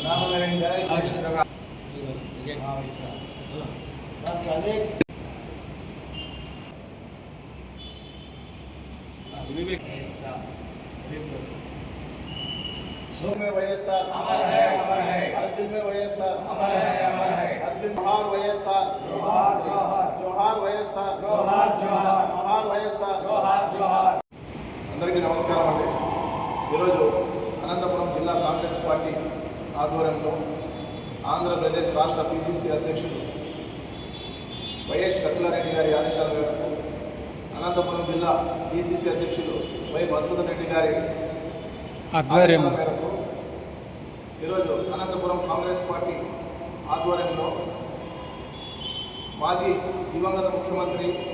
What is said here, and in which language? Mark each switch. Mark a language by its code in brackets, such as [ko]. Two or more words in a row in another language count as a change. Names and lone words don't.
[hi] में वैएसआर अमर है हर दिल में वैएसआर अमर है हर दिल जोहार वैएसआर जोहार वैएसआर जोहार वैएसआर [te] అందరికీ నమస్కారం అండి। ఈరోజు అనంతపురం జిల్లా కాంగ్రెస్ పార్టీ ఆధ్వర్యంలో ఆంధ్రప్రదేశ్ రాష్ట్ర పిసిసి అధ్యక్షుడు వైఎస్ సత్యనారాయణ గారి ఆదేశాల మేరకు అనంతపురం జిల్లా పిసిసి అధ్యక్షుడు వై మసూదన్ రెడ్డి గారి ఆధ్వర్యం మేరకు ఈరోజు అనంతపురం కాంగ్రెస్ పార్టీ ఆధ్వర్యంలో మాజీ దివంగత ముఖ్యమంత్రి